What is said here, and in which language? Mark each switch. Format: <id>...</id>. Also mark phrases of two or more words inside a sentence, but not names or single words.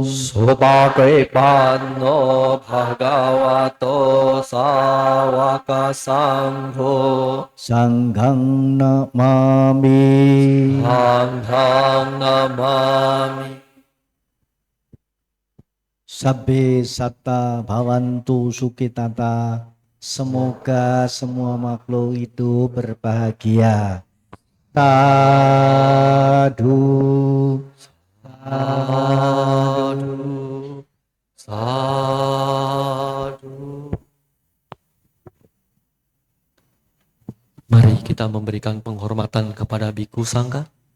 <pi>Supatipanno Bhagavato Sawaka Sangho. Sanghang namami. Sanghang namami. Sabbe satta bhavantu sukitata.</pi> <id>Semoga semua makhluk itu berbahagia.</id> <pi>Sadhu. Sadhu. Sadhu.</pi> <id>Mari kita memberikan penghormatan kepada Biku Sangga.</id>